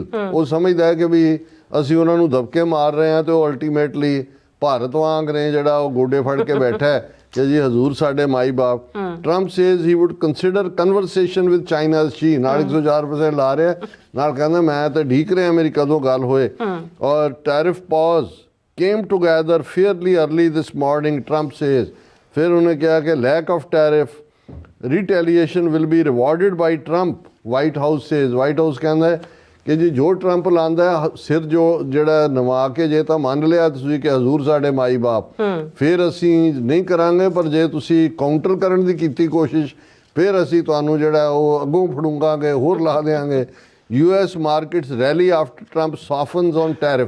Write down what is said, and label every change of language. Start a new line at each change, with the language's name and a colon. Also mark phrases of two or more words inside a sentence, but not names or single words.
Punjabi: ਉਹ ਸਮਝਦਾ ਹੈ ਕਿ ਵੀ ਅਸੀਂ ਉਹਨਾਂ ਨੂੰ ਦਬਕੇ ਮਾਰ ਰਹੇ ਹਾਂ, ਤੇ ਉਹ ਅਲਟੀਮੇਟਲੀ ਭਾਰਤ ਵਾਂਗ ਨੇ ਜਿਹੜਾ ਉਹ ਗੋਡੇ ਫੜ ਕੇ ਬੈਠਾ ਹੈ ਕਿ ਜੀ ਹਜ਼ੂਰ ਸਾਡੇ ਮਾਈ ਬਾਪ।
English: Trump says he would consider conversation with China's Xi,
Punjabi: ਨਾਲ 104% ਲਾ ਰਿਹਾ, ਨਾਲ ਕਹਿੰਦਾ ਮੈਂ ਤਾਂ ਢੀਕ ਰਿਹਾ ਮੇਰੀ ਕਦੋਂ ਗੱਲ ਹੋਏ।
English: ਔਰ tariff pause came together fairly early this morning, Trump says.
Punjabi: ਫਿਰ ਉਹਨੇ ਕਿਹਾ ਕਿ
English: lack of tariff retaliation will be rewarded by Trump, White House says.
Punjabi: White House ਕਹਿੰਦਾ ਹੈ ਕਿ ਜੀ ਜੋ ਟਰੰਪ ਲਾਂਦਾ ਹੈ ਸਿਰ ਜੋ ਜਿਹੜਾ ਨਵਾ ਕੇ ਜੇ ਤਾਂ ਮੰਨ ਲਿਆ ਤੁਸੀਂ ਕਿ ਹਜ਼ੂਰ ਸਾਡੇ ਮਾਈ ਬਾਪ, ਫਿਰ ਅਸੀਂ ਨਹੀਂ ਕਰਾਂਗੇ, ਪਰ ਜੇ ਤੁਸੀਂ ਕਾਊਂਟਰ ਕਰਨ ਦੀ ਕੀਤੀ ਕੋਸ਼ਿਸ਼ ਫਿਰ ਅਸੀਂ ਤੁਹਾਨੂੰ ਜਿਹੜਾ ਉਹ ਅੱਗੋਂ ਫੜੂੰਗਾਂਗੇ, ਹੋਰ ਲਾ ਦੇਵਾਂਗੇ।
English: US markets rally after Trump softens on tariff.